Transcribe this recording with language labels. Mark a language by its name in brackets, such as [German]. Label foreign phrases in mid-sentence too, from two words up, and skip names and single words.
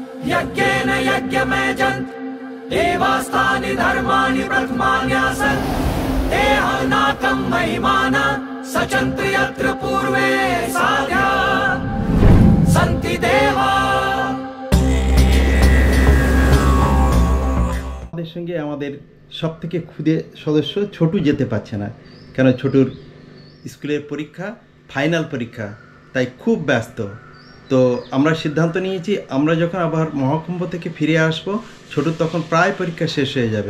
[Sanskrit] यज्ञेन यज्ञमेजन्त देवास्तानि धर्माणि प्रथमान्यासन् देहानाकं महिमाना सचन्त्र यत्र पूर्वे साध्या सन्ति देवा। [Bangla] আমাদের সঙ্গে আমাদের সবথেকে ক্ষুদে সদস্য ছোটু যেতে পারছে না, কেন ছোটুর স্কুলের পরীক্ষা, ফাইনাল পরীক্ষা, তাই খুব ব্যস্ত। তো আমরা সিদ্ধান্ত নিয়েছি আমরা যখন আবার মহাকুম্ভ থেকে ফিরে আসব, ছোটুর তখন প্রায় পরীক্ষা শেষ হয়ে যাবে।